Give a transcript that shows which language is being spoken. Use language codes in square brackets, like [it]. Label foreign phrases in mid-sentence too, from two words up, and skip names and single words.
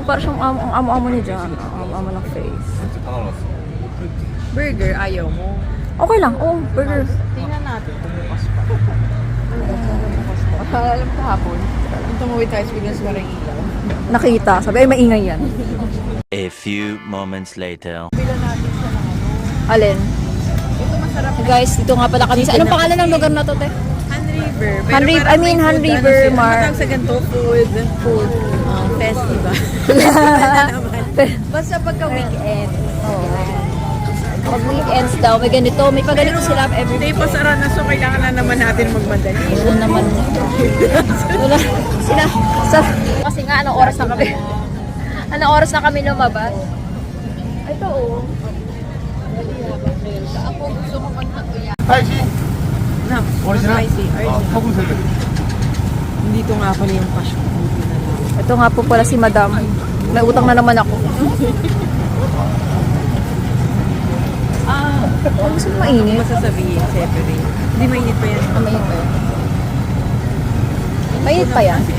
[tl] Parang siyang amo-amo ni John. Amo ng face. Burger, ayaw mo. Okay lang. Oo, burger. Tingnan natin kung bukas pa. Alam ko hapon. Yung tumawid tayo, biglang sumarang ilaw. Nakita. Sabi, ay maingay yan. [en] A few moments later. [tl] Alin? Ito masarap. Guys, dito nga pala kami. Anong pangalan ng lugar na to, te? Han River. [en] Han River, I mean Han River, [tl] Mar. Matawag sa ganito, [en] food. Festival. [tl] Basta pagka-weekend. Oo. Pag weekends daw, may ganito. May paganito sila every Hindi pa sara na, so kailangan na naman natin magmadali. Wala naman. Kasi nga, anong oras na kami? Anong oras na kami lumabas? Ito, oh. Ako gusto ko magtatuya. [ko] 다이시 [tl] Na, [ko] 오리지널 [en] spicy. [ko] 소금색을 [tl] Dito nga pala yung passion. Ito nga po pala si Madam. May utang na naman ako. Gusto mo mainit? Masasabihin, separate. Hindi mainit pa yan. Mainit pa yan. Mainit pa yan?